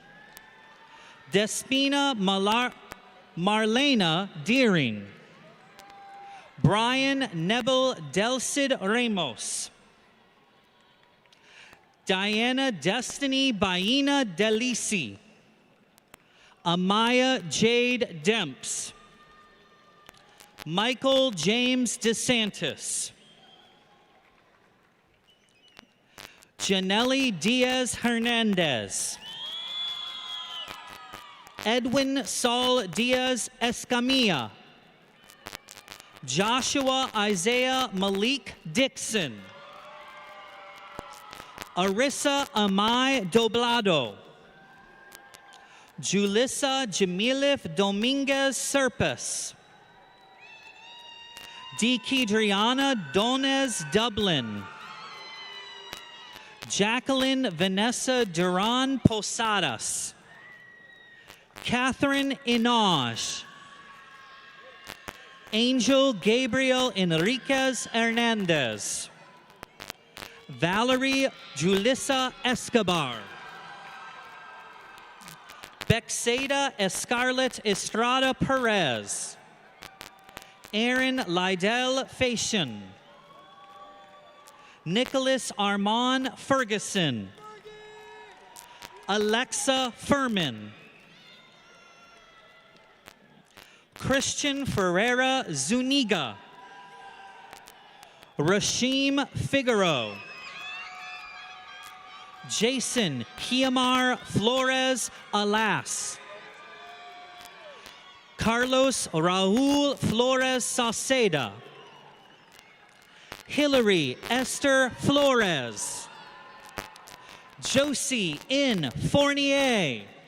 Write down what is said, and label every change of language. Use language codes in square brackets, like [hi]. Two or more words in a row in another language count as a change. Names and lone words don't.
[en] Despina Marlena Deering. Brian Nebel Delcid Ramos. Diana Destiny Baina Delisi. Amaya Jade Demps. Michael James DeSantis. Janelle Diaz Hernandez. Edwin Saul Diaz Escamilla. Joshua Isaiah Malik Dixon. Arissa Amai Doblado. Julissa Jamilif Dominguez Serpis. DeKidriana Donez Dublin. Jacqueline Vanessa Duran Posadas. Catherine Inaj. Angel Gabriel Enriquez Hernandez. Valerie Julissa Escobar. Bexada Escarlet Estrada Perez. Aaron Lydell Fashion. Nicholas Armand Ferguson. Alexa Furman. Christian Ferreira Zuniga. Rashim Figaro. Jason Kiamar Flores Alas. Carlos Raul Flores Sauceda. Hillary Esther Flores. Josie N. Fournier.